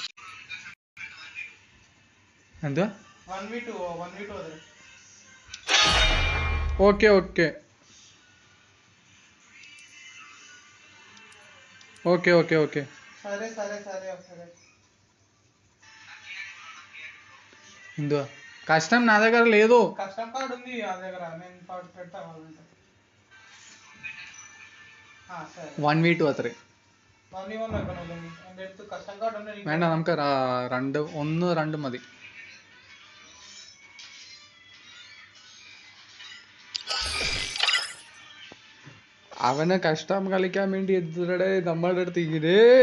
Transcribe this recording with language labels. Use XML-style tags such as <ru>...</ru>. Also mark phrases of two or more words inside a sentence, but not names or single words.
<ml>എന്താ? 1v2 അതെ.</ml> <te>ఓకే. సరే. ఇందువా కష్టం నా దగ్గర లేదు. కష్టం కార్డు ఉంది నా దగ్గర, నేను పెడతా వాళ్ళంటే. സరే</te> <ml>1v2 അത്രേ. 1v1 വെക്കണം. എൻ്റെ അടുത്ത് കഷ്ടം കാർഡ് ഉണ്ട്. വേണ്ട, നമുക്ക് 1-2 മതി. അവന് കഷ്ടം കളിക്കാൻ വേണ്ടി എതിരുടെ നമ്മളുടെ അടുത്ത് ഇങ്ങനെ.</ml>